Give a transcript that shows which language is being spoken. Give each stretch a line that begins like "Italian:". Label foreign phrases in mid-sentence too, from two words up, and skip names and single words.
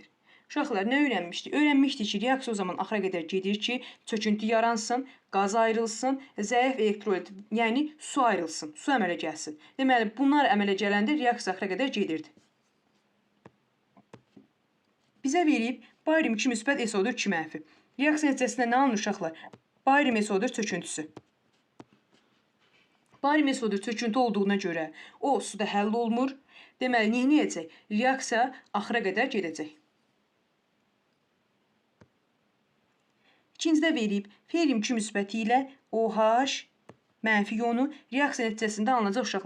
Azerbaijani: Uşaqlar, nə öyrənmişdik? Öyrənmişdik ki, reaksiya o zaman axıra qədər gedir ki, çöküntü yaransın, qaz ayrılsın, zəif elektrolit, yəni su ayrılsın, su əmələ gəlsin. Deməli, bunlar əmələ gələndə reaksiya axıra qədər gedirdi. Bizə verib barium 2 müsbət SO4 2 mənfi. Reaksiya nəticəsində nə alınır uşaqlar? Barium SO4 çöküntüsü. Barium SO4 çöküntü olduğuna görə o suda həll olmur. Deməli, neynəyəcək? Reaksiya axıra qədər gedəcək. İkincidə verib ferium 2 müsbəti ilə OH mənfi iyonu reaksiya nəticəsində alınacaq uşaqlar.